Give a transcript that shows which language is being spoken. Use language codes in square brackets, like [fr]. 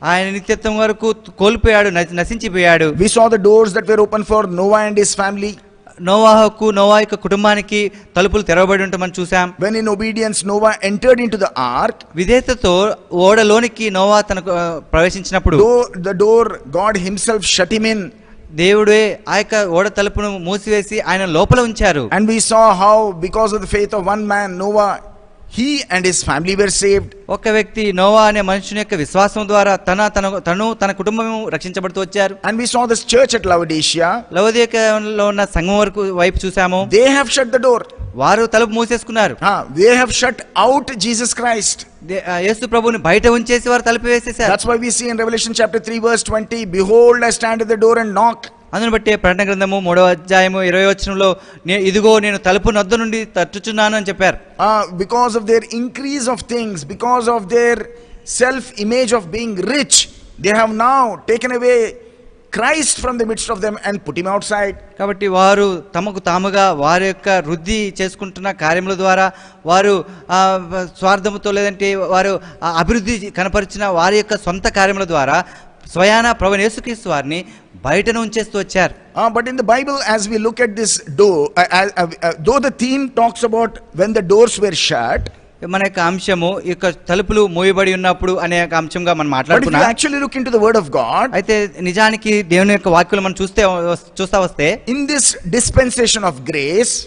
[te] ఆయన నిత్యత్వం వరకు కోల్పోయాడు, నశించిపోయాడు. [en] We saw the doors that were open for Noah and his family. [te] Noah యొక్క కుటుంబానికి తలుపులు తెరవబడి ఉంటే మనం చూసాం. [en] When in obedience Noah entered into the ark, [te] విధేయతతో ఓడలోనికి Noah తనకు ప్రవేశించినప్పుడు [en] the door God himself shut him in. [te] దేవుడే ఆ యొక్క ఓడ తలుపును మూసివేసి ఆయన లోపల ఉంచారు. [en] And we saw how because of the faith of one man Noah he and his family were saved. [te] ఒక వ్యక్తి నోవా అనే మనుషుని యొక్క విశ్వాసం ద్వారా తన కుటుంబము రక్షించబడుతూ వచ్చారు. [en] And we saw this church at Laodicea. [te] లవోదికయలో ఉన్న సంఘం వైపు చూసాము. [en] They have shut the door. [te] వారు తలుపు మూసేసుకున్నారు. [en] They have shut out Jesus Christ. [te] యేసు ప్రభువుని బయట ఉంచేసి వారు తలుపు వేసేశారు. [en] That's why we see in Revelation chapter 3 verse 20, behold, I stand at the door and knock. [te] అందును బట్టి ప్రకటన గ్రంథము 3వ అధ్యాయము 20వ వచనంలో ఇదిగో నేను తలుపు నొద్ద నుండి తట్టుచున్నాను అని చెప్పారు. [en] Because of their increase of things, because of their self image of being rich, they have now taken away Christ from the midst of them and put him outside. [te] కాబట్టి వారు తమకు తాముగా వారి యొక్క వృద్ధి చేసుకుంటున్న కార్యముల ద్వారా వారు స్వార్థముతో లేదంటే వారు అభివృద్ధి కనపరిచిన వారి యొక్క సొంత కార్యముల ద్వారా స్వయాన ప్రభువైన యేసుక్రీస్తు వారిని బయటను ఉంచేస్తూ వచ్చారు. [en] But in the Bible, as we look at this door, though the theme talks about when the doors were shut, [te] మన యొక్క అంశము ఈ యొక్క తలుపులు మూయబడి ఉన్నప్పుడు అనే అంశంగా మనం మాట్లాడుకున్నాం. [en] But if you actually look into the word of God, [te] అయితే నిజానికి దేవుని యొక్క వాక్యాలు మనం చూస్తా వస్తే [en] in this dispensation of grace,